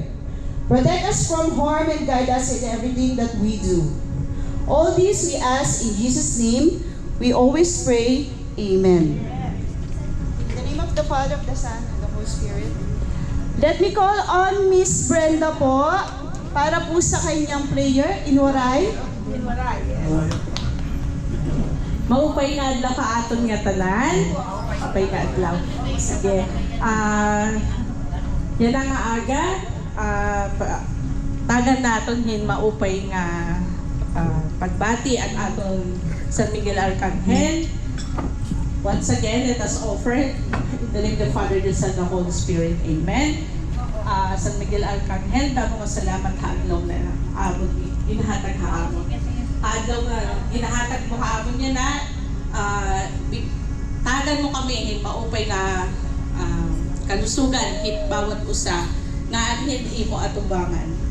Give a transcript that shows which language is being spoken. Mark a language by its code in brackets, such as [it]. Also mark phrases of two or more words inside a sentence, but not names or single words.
[en] Protect us from harm and guide us in everything that we do. All these we ask in Jesus' name. We always pray, Amen. In the name of the Father, of the Son, and the Holy Spirit. Let me call on Miss Brenda [tl] po para po sa kanyang [en] prayer. [war] Inwaray. Inwaray, yes. Maupay nga adlaw ka aton nga tanan. Maupay nga adlaw. Sige. Yan ang aga. Tagan naton hin maupay nga pagbati at aton San Miguel Arcangel. [en] Once again, let us offer in the name of the Father, the Son, and the Holy Spirit. Amen. [war] San Miguel Arcangel, damo nga salamat hadlaw na abot inahatag haamon. Hadlaw nga ginahatag mo haamon niya na tagan mo kami hin maupay na kalusugan hit bawat usa nga anhin imo atubangan.